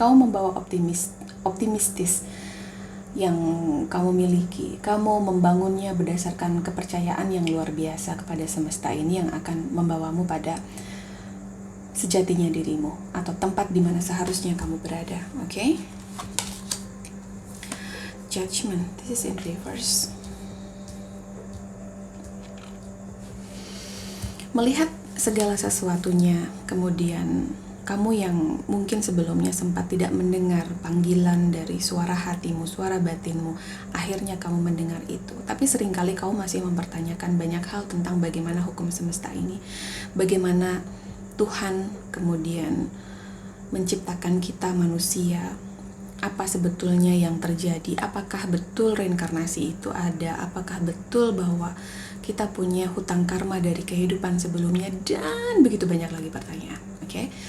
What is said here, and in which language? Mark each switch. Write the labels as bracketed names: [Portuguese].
[Indonesian] Kamu membawa optimistis yang kamu miliki. Kamu membangunnya berdasarkan kepercayaan yang luar biasa kepada semesta ini yang akan membawamu pada sejatinya dirimu atau tempat di mana seharusnya kamu berada. Oke? [English] Judgment, this is in reverse. [Indonesian] Melihat segala sesuatunya, kemudian kamu yang mungkin sebelumnya sempat tidak mendengar panggilan dari suara hatimu, suara batinmu, akhirnya kamu mendengar itu. Tapi seringkali kamu masih mempertanyakan banyak hal tentang bagaimana hukum semesta ini, bagaimana Tuhan kemudian menciptakan kita manusia, apa sebetulnya yang terjadi, apakah betul reinkarnasi itu ada, apakah betul bahwa kita punya hutang karma dari kehidupan sebelumnya, dan begitu banyak lagi pertanyaan. Oke?